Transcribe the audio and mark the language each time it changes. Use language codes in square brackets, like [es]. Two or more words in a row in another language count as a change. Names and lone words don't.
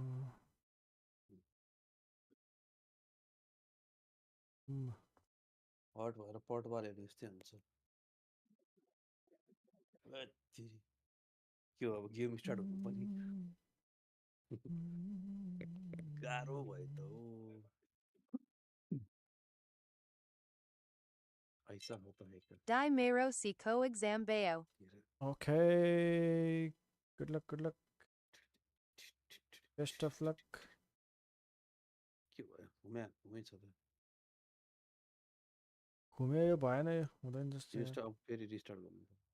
[ne] हट भएर पट बालेको जस्तै हुन्छ के हो अब [en] game start [ne] हुनु पनि गाह्रो भयो त हो [hi] ऐसा होता है क्या Dimero Sico Exambeo. [en] Okay. Good luck. Best of luck. [ne] के भयो घुमै छ त घुम्यो यो भएन यो हुँदैन जस्तो अब फेरि रिस्टार्ट गर्नु